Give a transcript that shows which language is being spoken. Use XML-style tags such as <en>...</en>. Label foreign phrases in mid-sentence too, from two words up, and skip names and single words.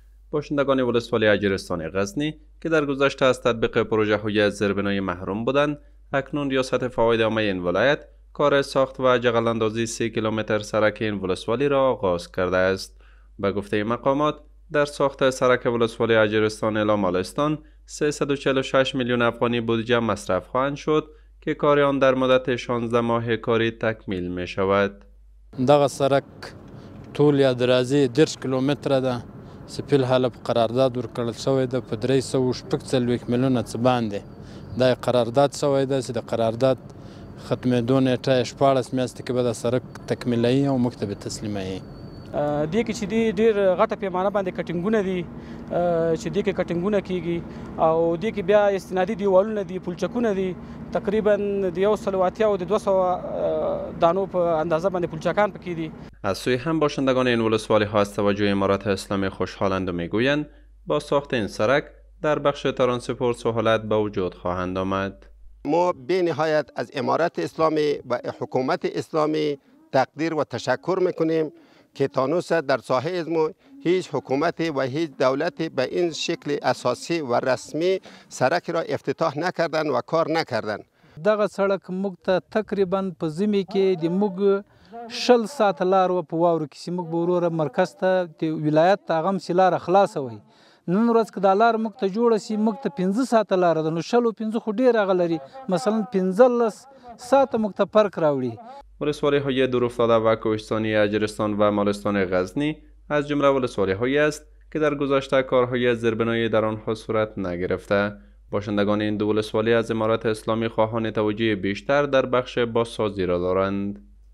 <fa>باشندگان ولسوالی اجرستان غزنی که در گذشته از تطبیق پروژه های زیربنایی محروم بودند، اکنون ریاست فواید عامه این ولایت کار ساخت و جغل اندازی 3 کیلومتر سرک این ولسوالی را آغاز کرده است. به گفته مقامات، در ساخت سرک ولسوالی اجرستان الی مالستان 346 میلیون افغانی بودجه مصرف خواهند شد که کار آن در مدت 16 ماه کاری تکمیل می شود.</fa> <ps>دغه سرک طول یا درازي 10 کیلومتره ده چې په الحاله په قرارداد ورکړل شوی ده په 346 میلیونه څه باندې دا قرارداد شوی ده چې د قرارداد ختمېدو نیټه یې 14 میاشتې کې به دا سرک تکمیلوي او موږ ته به تسلیموي. دې کې چې دی ډېر غټه پیمانه باندې کټینګونه دي چې دې کې کټینګونه کیږي او دې کې بیا استنادي دیوالونه دي، پلچکونه دي، تقریبا د 180 او د 200 دانو په اندازه باندې پلچکان پکې دي.</ps> <fa>از سوی هم باشندگان این ولسوالی ها از توجه امارات اسلامی خوشحالند و میگویند با ساخت این سرک در بخش ترانسپورت سهولت به وجود خواهند آمد. ما به نهایت از امارات اسلامی و حکومت اسلامی تقدیر و تشکر میکنیم که تانوس در ساحه ازمو هیچ حکومت و هیچ دولتی به این شکل اساسی و رسمی سرک را افتتاح نکردن و کار نکردن.</fa> <ps>دغه سړک موږ ته تقریبا په ژمي کې د موږ 60 ساعت لار و په واورو کې موږ به وروره مرکز ته د ولایت ته هغه هم لاره خلاصه وي. نن ورځ که دا لار موږ ته جوړه سي موږ ته 15 ساعته لاره ده، نو 15 خو ډېر هغه لري، مثلا 15 ساعته موږ ته فرق راوړي.</ps> <fa>ولسوالی های دورافتاده و کوهستانی اجرستان و مالستان غزنی از جمله ولسوالی هایی است که در گذشته کارهای زیربنایی در آنها صورت نگرفته. باشندگان این دو ولسوالی از امارات اسلامی خواهان توجه بیشتر در بخش بازسازی را دارند.</fa>